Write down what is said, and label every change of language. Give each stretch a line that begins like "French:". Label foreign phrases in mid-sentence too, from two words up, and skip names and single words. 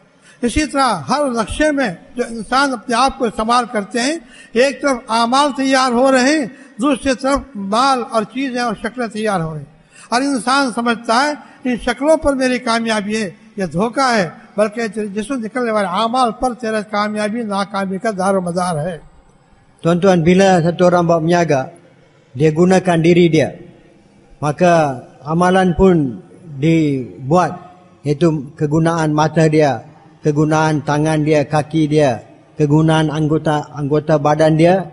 Hindi: इसी तरह हर नक्शे में जो इंसान अपने आप को इस्तेमाल करते हैं, एक तरफ अमाल तैयार हो रहे हैं, दूसरी तरफ माल और चीजें और शक्लें तैयार हो रही हैं। और इंसान समझता है इन शक्लों पर मेरी कामयाबी है, यह धोखा है, बल्कि जिसमें निकलने वाले अमाल पर तेरा कामयाबी नाकामी का दारो मदार है।
Malay: Tuan-tuan, bila satu orang buat berniaga, dia gunakan diri dia, maka amalan pun dibuat, iaitu kegunaan mata dia, kegunaan tangan dia, kaki dia, kegunaan anggota badan dia.